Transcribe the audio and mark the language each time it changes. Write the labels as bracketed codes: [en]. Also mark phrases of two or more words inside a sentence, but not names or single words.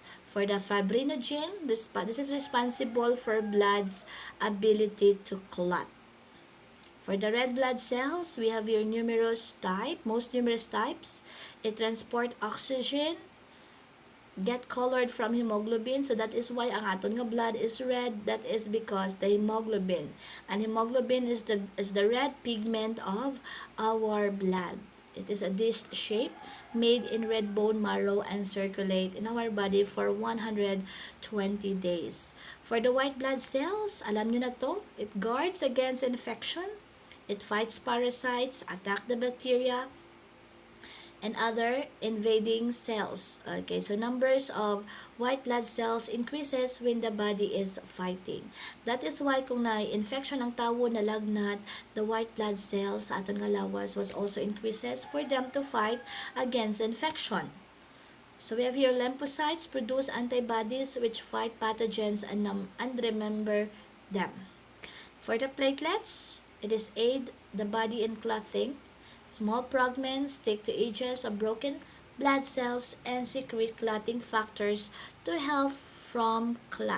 [en] For the fibrinogen, this is responsible for blood's ability to clot. For the red blood cells, we have your most numerous types. It transport oxygen, get colored from hemoglobin, so that is why [hil] ang aton nga [en] blood is red. That is because the hemoglobin, and hemoglobin is the red pigment of our blood. It is a disc shape made in red bone marrow and circulate in our body for 120 days. For the white blood cells, [tl] alam nyo na to, [en] it guards against infection, it fights parasites, attack the bacteria, and other invading cells. Okay, so numbers of white blood cells increases when the body is fighting. That is why [hil] kung na-infection ang tawo na lagnat, [en] the white blood cells [hil] sa aton nga lawas [en] was also increases for them to fight against infection. So we have here lymphocytes produce antibodies which fight pathogens and remember them. For the platelets, it is aid the body in clotting. Small fragments stick to edges of broken blood cells and secrete clotting factors to help from clot.